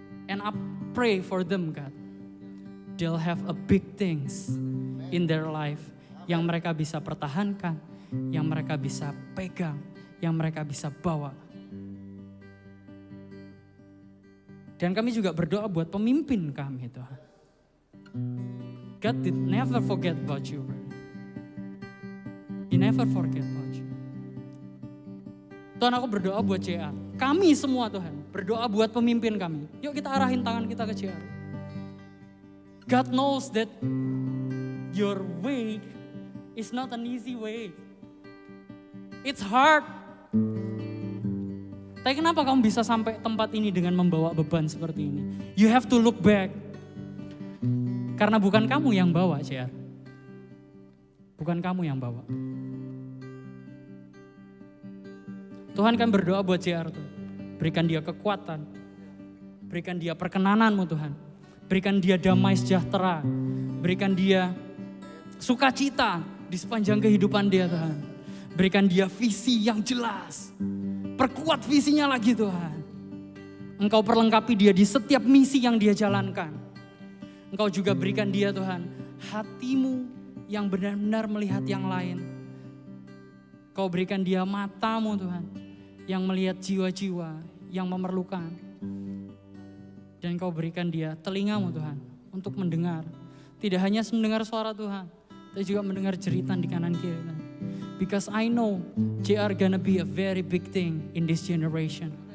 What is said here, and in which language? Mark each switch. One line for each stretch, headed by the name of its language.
English: And I pray for them, God. They'll have a big things in their life
Indonesian: yang mereka bisa pertahankan, yang mereka bisa pegang, yang mereka bisa bawa. Dan kami juga berdoa buat pemimpin kami, Tuhan.
English: God did never forget about you, bro. He never forget about you.
Indonesian: Tuhan, aku berdoa buat JR. Kami semua Tuhan, berdoa buat pemimpin kami. Yuk kita arahin tangan kita ke JR.
English: God knows that your way is not an easy way. It's hard.
Indonesian: Tapi kenapa kamu bisa sampai tempat ini dengan membawa beban seperti ini?
English: You have to look back.
Indonesian: Karena bukan kamu yang bawa, JR. Bukan kamu yang bawa. Tuhan kan berdoa buat JR tuh. Berikan dia kekuatan. Berikan dia perkenananmu Tuhan. Berikan dia damai sejahtera. Berikan dia sukacita di sepanjang kehidupan dia Tuhan. Berikan dia visi yang jelas. Perkuat visinya lagi Tuhan. Engkau perlengkapi dia di setiap misi yang dia jalankan. Engkau juga berikan dia Tuhan hatimu yang benar-benar melihat yang lain. Kau berikan dia matamu Tuhan yang melihat jiwa-jiwa yang memerlukan. Dan kau berikan dia telingamu Tuhan untuk mendengar. Tidak hanya mendengar suara Tuhan, tapi juga mendengar jeritan di kanan kiri Tuhan.
English: Because I know JR gonna be a very big thing in this generation.